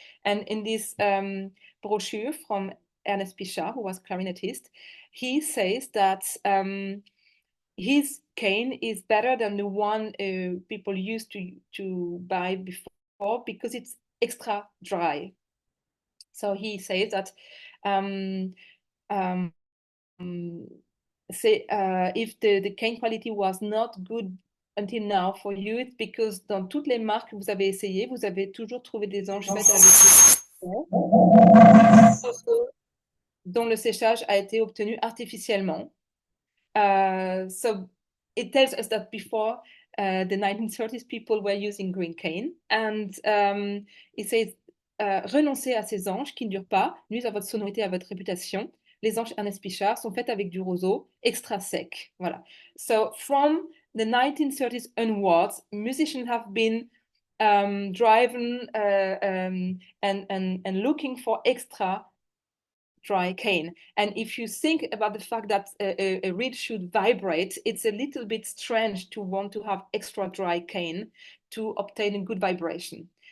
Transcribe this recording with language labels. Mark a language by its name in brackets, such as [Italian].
[English] And in this brochure from Ernest Pichard, who was clarinetist, he says that his cane is better than the one people used to buy before because it's extra dry. So he says that if the cane quality was not good until now for you, it's because [French] dans toutes les marques que vous avez essayé, vous avez toujours trouvé des anges faites avec dont le séchage a été obtenu artificiellement. [English] So it tells us that before the 1930s, people were using green cane. And it says, [French] renoncez à ces anges qui ne durent pas, nuisent à votre sonorité, à votre réputation. Les anges Ernest Pichard sont faites avec du roseau extra sec. Voilà. [English] So from the 1930s onwards, musicians have been driven and looking for extra dry cane. And if you think about the fact that a reed should vibrate, it's a little bit strange to want to have extra dry cane to obtain a good vibration.